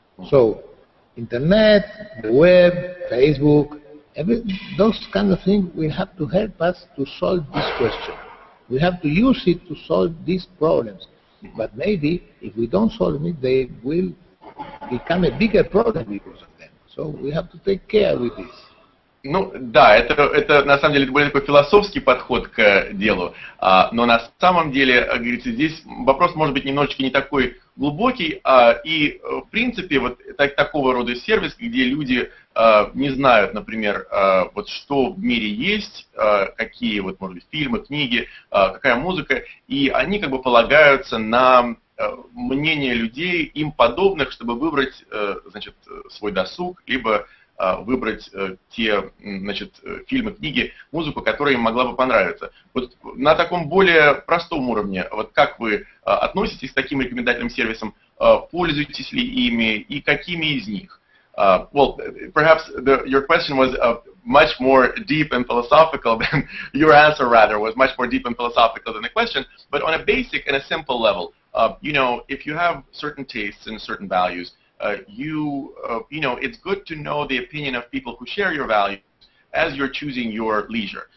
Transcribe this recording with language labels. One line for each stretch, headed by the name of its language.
English: So Internet, the web, Facebook, those kind of things will have to help us to solve this question. We have to use it to solve these problems. But maybe if we don't solve it, they will become a bigger problem because of them. So we have to take care with this.
Russian: Ну да, это на самом деле более такой философский подход к делу, но на самом деле, говорится, здесь вопрос может быть немножечко не такой глубокий, и в принципе вот такого рода сервис, где люди не знают, например, вот что в мире есть, какие вот, может быть, фильмы, книги, какая музыка, и они как бы полагаются на мнение людей, им подобных, чтобы выбрать, значит, свой досуг, либо выбрать те, значит, фильмы, книги, музыку, которая им могла бы понравиться. Вот на таком более простом уровне, вот как вы относитесь к таким рекомендательным сервисам, пользуетесь ли ими и какими из них?
English: Well, perhaps your question was much more deep and philosophical than your answer, rather, was much more deep and philosophical than the question. But on a basic and a simple level, you know, if you have certain tastes and certain values, you know, it's good to know the opinion of people who share your values as you're choosing your leisure.